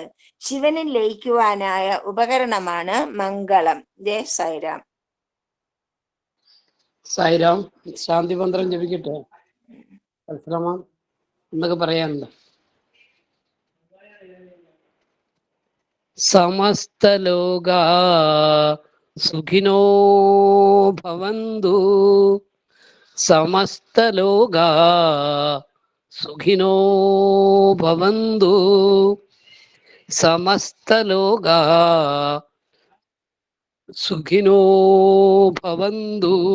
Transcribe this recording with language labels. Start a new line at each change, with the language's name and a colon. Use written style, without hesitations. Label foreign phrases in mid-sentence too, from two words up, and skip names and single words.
Malayalam: ശിവനിൽ ലയിക്കുവാനായ ഉപകരണമാണ് മംഗളം. ജയ് സായിരാം. സായിരാം. ശാന്തി മന്ത്രം ജപിക്കട്ടെ. പരിശ്രമം എന്നൊക്കെ പറയാനുണ്ട്.
Sanskrit: സമസ്തലോകാ സുഖിനോ ഭവന്തു, സമസ്തലോകാ സുഖിനോ ഭവന്തു, സമസ്തലോകാ സുഖിനോ ഭവന്തു.